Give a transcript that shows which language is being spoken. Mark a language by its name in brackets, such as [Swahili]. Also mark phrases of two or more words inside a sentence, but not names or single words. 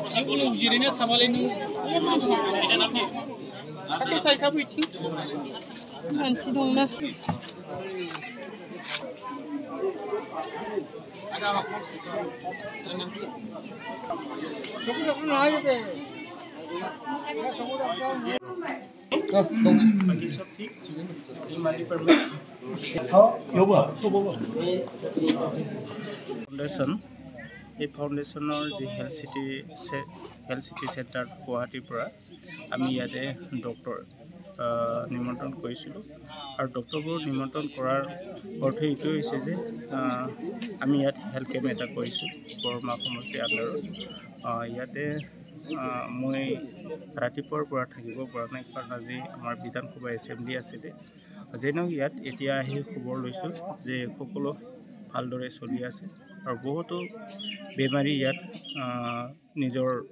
[Bodo] जिरायना थाबालाय नों खाथि थाइखाबो इथिं मानसि दंना [Hindi] बाकी सब ठीक [Assamese] फाउंडेशन এই ফাউন্ডেশনৰ যি হেলথ সিটি সেন্টার গুৱাহাটীৰ পৰা আমি ইয়াতে ডক্টৰ নিমন্ত্ৰণ কৰিছিলোঁ আৰু ডক্টৰবোৰ নিমন্ত্ৰণ কৰাৰ অৰ্থ এইটো হৈছে যে আমি ইয়াত হেল্থ কেম্প এটা কৰিছোঁ বৰমা সমষ্টিৰ আণ্ডাৰত ইয়াতে মই ৰাতিপুৱাৰ পৰা থাকিব পৰা নাই কাৰণ আজি আমাৰ বিধানসভা এছেম্বলি আছিলে যেনেও ইয়াত এতিয়া আহি খবৰ লৈছোঁ যে সকলো ভালদৰে চলি আছে আৰু বহুতো বেমাৰী ইয়াত নিজৰ